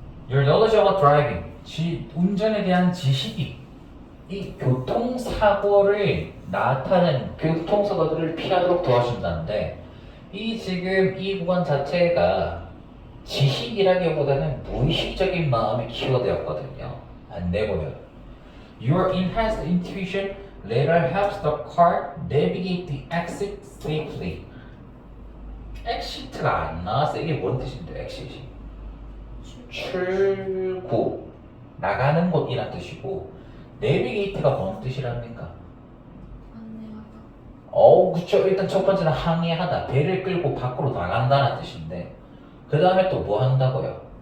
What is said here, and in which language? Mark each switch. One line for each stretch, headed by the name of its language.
Korean: Your knowledge about driving 운전에 대한 지식이 이 교통사고를 나타낸 교통사고들을 피하도록 도와준다는데 이 지금 이 구간 자체가 지식이라기보다는 무의식적인 마음이 키워드였거든요.
English: 안내보면 Your enhanced intuition later helps the car navigate the exit safely.
Korean: exit가 안 나왔어. 이게 뭔 뜻인데 exit이? 출구 나가는 곳이란 뜻이고 내비게이트가 뭔 뜻이랍니까? 안내하다. 그쵸. 일단 첫 번째는 항해하다. 배를 끌고 밖으로 나간다는 뜻인데 그 다음에 또 뭐 한다고요?